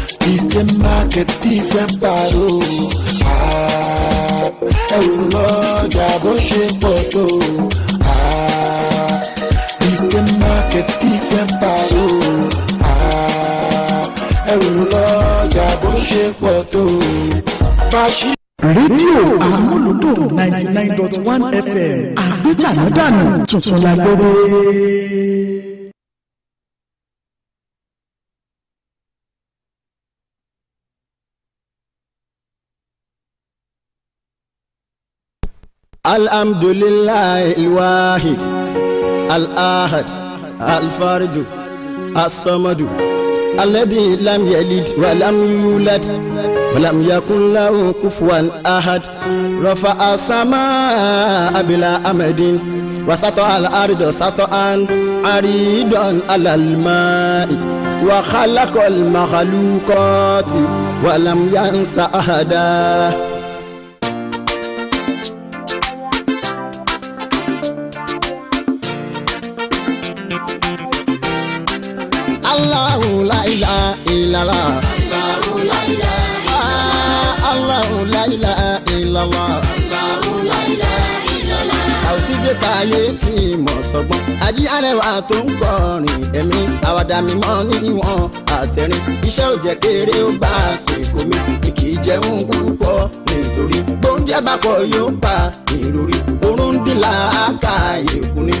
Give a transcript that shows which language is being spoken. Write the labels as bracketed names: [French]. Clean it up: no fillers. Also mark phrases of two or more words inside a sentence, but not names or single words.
[Yoruba] ìṣe mákẹ́tì fẹ́ parọ́ ẹ̀rù lọ́jà bó ṣe pọ̀ tó ìṣe mákẹ́tì fẹ́ parọ́ ẹ̀rù lọ́jà bó ṣe pọ̀ tó. rédíò Amuludun 99.1 FM àgbétànádànù tuntun lágbóró. [Arabic] الحمد لله الواحد الأحد الفرد الصمد الذي لم يلد ولم يولد ولم يكن له كفوا أحد رفع السماء بلا عمد وسطح الأرض سطحا عريضا على الماء وخلق المخلوقات ولم ينس أحدا. الله لا إله إلا الله. الله لا إله. الله لا إله إلا الله. الله لا إله إلا الله. [Yoruba] Sauti de taye tí mo sọgbọ́n. Ají arẹwà tó ń kọrin ẹ̀mí. Àwàdà mi mọ́ níwọ̀n àtẹ̀rín. Iṣẹ́ ò jẹ́ kéré ó bá àsìkò mi. Kì í jẹun púpọ̀ nítorí. Bóúnjẹ bá pọ̀ yóò pa ìròrí. Orun dín làákà èkún ni.